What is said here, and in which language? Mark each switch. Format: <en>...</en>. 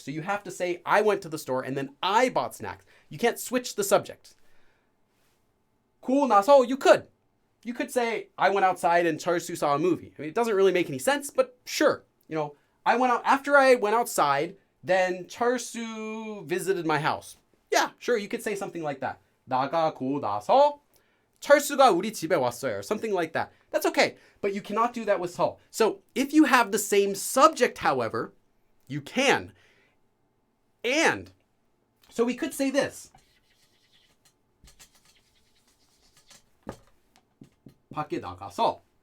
<en>So you have to say I went to the store and then I bought snacks. You can't switch the subject. 고 나서, you could. You could say I went outside and Charsu saw a movie. I mean, it doesn't really make any sense, but sure. After I went outside, then Charsu visited my house. Yeah, sure, you could say something like that.</en> <ko>나가고 나서 철수가 우리 집에 왔어요.</ko> <en>Or something like that. That's okay. But you cannot do that with 서. So if you have the same subject, however, you can. And so we could say this.</en> <ko>밖에 나가서.</ko>